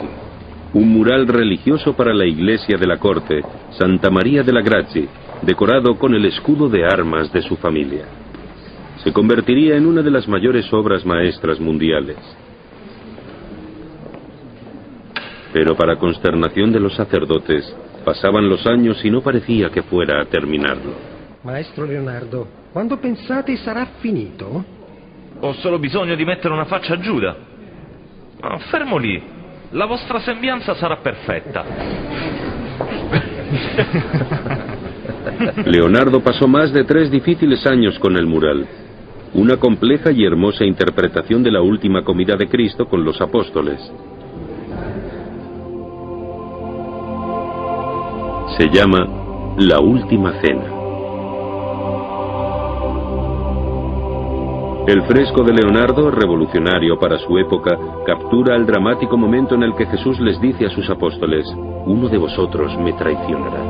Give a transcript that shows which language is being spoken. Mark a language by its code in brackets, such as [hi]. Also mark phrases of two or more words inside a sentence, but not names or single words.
[es] Un mural religioso para la iglesia de la corte, Santa María de la Grazie, decorado con el escudo de armas de su familia. Se convertiría en una de las mayores obras maestras mundiales. Pero para consternación de los sacerdotes, pasaban los años y no parecía que fuera a terminarlo. [it] Maestro Leonardo, quando pensate sarà finito? Ho solo bisogno di mettere una faccia a Giuda. Fermo lì, la vostra sembianza sarà perfetta. [es] Leonardo pasó más de 3 difíciles años con el mural. Una compleja y hermosa interpretación de la última comida de Cristo con los apóstoles. Se llama La Última Cena. El fresco de Leonardo, revolucionario para su época, captura el dramático momento en el que Jesús les dice a sus apóstoles: uno de vosotros me traicionará.